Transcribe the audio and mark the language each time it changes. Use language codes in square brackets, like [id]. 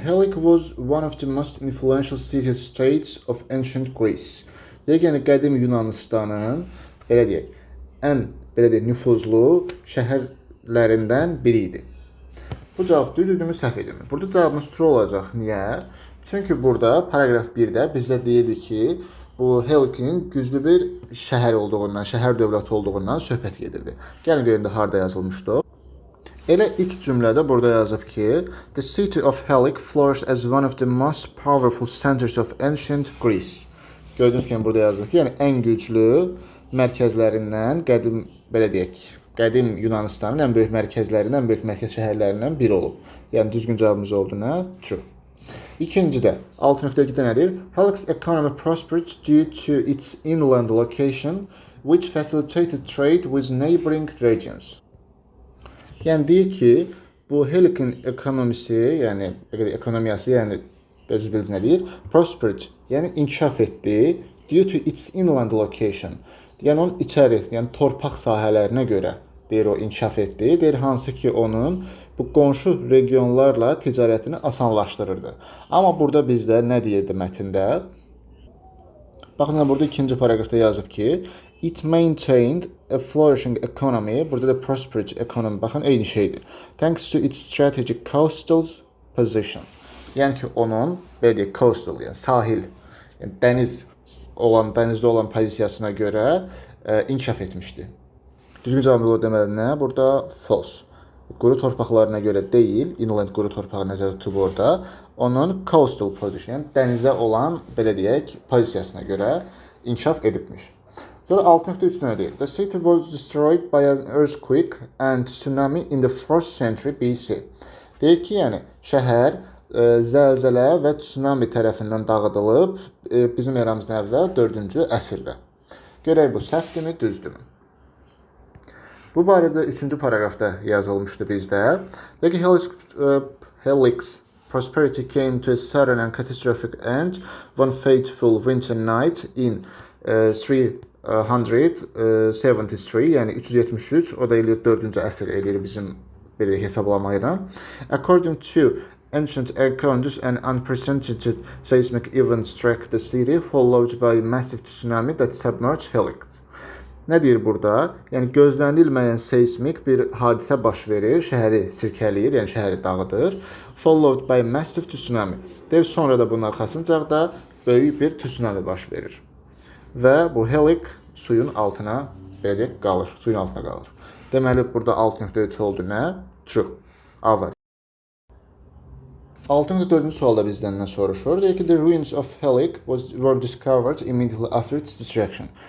[en] Helic was one of the most influential city-states of ancient Greece. [az] Deyək, yəni qədim Yunanistanın, belə deyək, ən nüfuzlu şəhərlərindən biri idi. Bu cavab düzdürmü, səhv edilmi? Burada cavabımız true olacaq. Niyə? Çünki burada paragraf 1-də bizdə deyirdi ki, bu Helic'in güclü bir şəhər olduğundan, şəhər dövləti olduğundan söhbət gedirdi. Gəlin görün də harda yazılmışdı. Elə ilk cümlədə burada yazıb ki, [en] the city of Helic flourished as one of the most powerful centers of ancient Greece. [az] Gördüyünüz kimi burada yazılıb ki, yəni ən güclü mərkəzlərindən, belə deyək, qədim Yunanistanın ən böyük mərkəzlərindən, ən böyük mərkəz şəhərlərindən biri olub. Yəni düzgün cavabımız oldu nə? True. İkincidə 6.2-də nədir? [en] Helic's economy prospered due to its inland location, which facilitated trade with neighboring regions. [az] Yəni deyir ki, bu Helic'in ekonomisi, yəni ekonomiyası, yəni özünüz bilirsiniz nə deyir? [en] Prospered, [az] yəni inkişaf etdi [en] due to its inland location. [az] Yəni onun içəri, yəni torpaq sahələrinə görə deyir o inkişaf etdi. Deyir hansı ki onun bu qonşu regionlarla ticarətini asanlaşdırırdı. Amma burada bizdə nə deyirdi mətndə? Baxın, burada ikinci paragrafda yazıb ki, [en] it maintained a flourishing economy. [az] Burada da [en] prosperous economy. [az] Baxın, eyni şeydir. [en] Thanks to its strategic coastal position. [az] Yəni ki, onun, belə deyək, coastal, yəni sahil, yəni dənizdə olan pozisiyasına görə inkişaf etmişdi. Düzgün cavabı o deməli nə? Burada false. Quru torpaqlarına görə deyil, inland quru torpağı nəzərdə tutub orada. Onun coastal position, yəni dənizə olan, belə deyək, pozisiyasına görə inkişaf edibmiş. Sonra 6.3 nə deyir? [en] The city was destroyed by an earthquake and tsunami in the 4th century BC. [az] Deyir ki, yəni şəhər zəlzələ və tsunami tərəfindən dağıdılıb bizim eramızdan əvvəl 4-cü əsrdə. Görək bu səhvdirmi, düzdürmü? Bu barədə 3-cü paragrafda yazılmışdı bizdə. [en] Deyir ki, Helic's prosperity came to a sudden and catastrophic end one fateful winter night in 373, [az] yəni 373, o da eləyir 4-cü əsr eləyir bizim belə hesablamayla. [en] According to ancient accounts, an unprecedented seismic event struck the city, followed by a massive tsunami that submerged Helic. [az] Nə deyir burada? Yəni gözlənilməyən seismik bir hadisə baş verir, şəhəri sirkələyir, yəni şəhəri dağıdır. [en] Followed by massive tsunami. [az] Deyir, sonra da bunun arxasınca da böyük bir tsunami baş verir. Və bu Helic suyun altına belə deyək, qalır, suyun altına qalır. Deməli burada 6.3 oldu nə? True. A var. 6.4-cü sualda bizdən nə soruşur? Deyir ki, [en] the ruins of Helic were discovered immediately after its destruction.